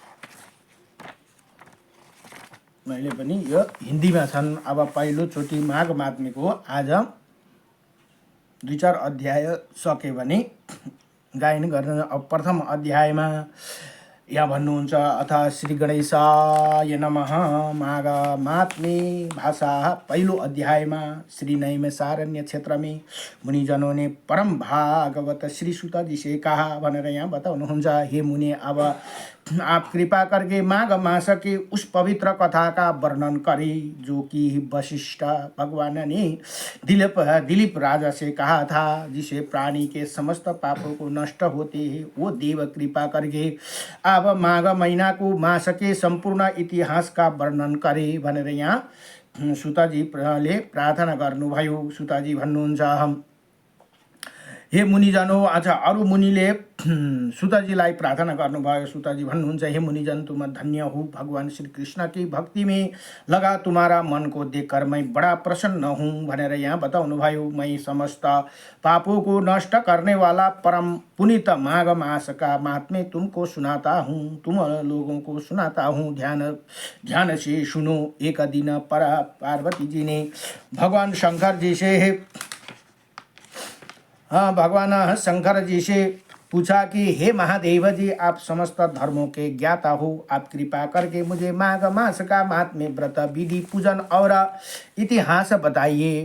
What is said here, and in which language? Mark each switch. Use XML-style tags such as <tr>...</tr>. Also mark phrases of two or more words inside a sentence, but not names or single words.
<ne>मैले पनि यो हिन्दीमा छन्। अब पहिलोचोटि माघ महात्म्यको आज 2-4 अध्याय सक्यो भने गायन गर्न। अब प्रथम अध्यायमा यहाँ भन्नुहुन्छ,</ne> <sa>अथ श्री गणेशाय नमः।</sa> <ne>माघ महात्म्य भाषा। पहिलो अध्यायमा</ne> <hi>श्री नैमिषारण्य क्षेत्र में मुनिजनों ने परम भागवत श्री सुत जी से कहा</hi> <ne>भनेर यहाँ बताउनुहुन्छ।</ne> <hi>हे मुनि, अब आप कृपा करके माघ मास के उस पवित्र कथा का वर्णन करें जो कि वशिष्ठ भगवान ने दिलीप राजा से कहा था, जिसे प्राणी के समस्त पापों को नष्ट होते हैं। वो देव कृपा करके अब माघ महीना को मास के संपूर्ण इतिहास का वर्णन करे</hi> <ne>भनेर यहाँ सुतजीले प्रार्थना गर्नुभयो। सुतजी भन्नुहुन्छ, हे मुनिजनो। अच्छा, अरू मुनिले सुतजीलाई प्रार्थना गर्नुभयो। सुतजी भन्नुहुन्छ,</ne> <hi>हे मुनिजन, तुम धन्य हो। भगवान श्री कृष्ण की भक्ति में लगा तुम्हारा मन को देखकर मैं बड़ा प्रसन्न हूँ</hi> <ne>भनेर यहाँ बताउनु भयो।</ne> <hi>मैं समस्त पापों को नष्ट करने वाला परम पुनीत माघ मास का महात्म्य तुमको सुनाता हूँ, तुम लोगों को सुनाता हूँ। ध्यान से सुनो। एक दिन पार्वती जी ने भगवान शंकर जी से पूछा कि हे महादेव जी, आप समस्त धर्मों के ज्ञाता हो, आप कृपा करके मुझे माघ मास का महात्म्य, व्रत, विधि, पूजन और इतिहास बताइए।</hi>